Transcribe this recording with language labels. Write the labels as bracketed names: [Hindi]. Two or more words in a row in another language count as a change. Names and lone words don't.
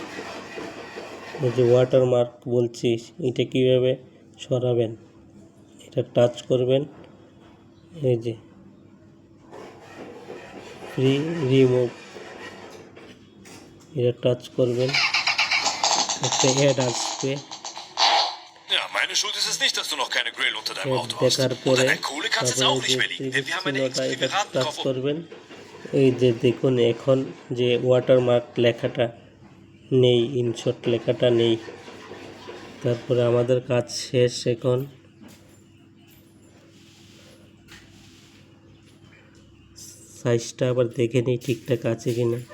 [Bangla] এই যে ওয়াটারমার্ক বলছি, এটা কিভাবে সরাবেন, এটা টাচ করবেন, এই যে [English] free remove, [Bangla] এটা টাচ করবেন, একটা অ্যাড আসবে। [German] Ja, meine Schuld ist es nicht, dass du noch keine Grill unter deinem [Bangla] অ্যাড [German] Auto hast. [Bangla] দেখার [German] Und [Bangla] পরে [German] an der Kohle kann es jetzt [Bangla] তারপরে [German] auch [Bangla] যে [German] nicht mehr liegen, denn [Bangla] ত্রিভুজ [German] wir haben eine [Bangla] চিহ্নটা এটা টাচ [German] Extravagantenkauf. [Bangla] করবেন। এই যে দেখুন এখন যে ওয়াটারমার্ক লেখাটা নেই, ইনশট লেখাটা নেই। তারপরে আমাদের কাজ শেষ। এখন সাইজটা আবার দেখে নিই ঠিকঠাক আছে কি না।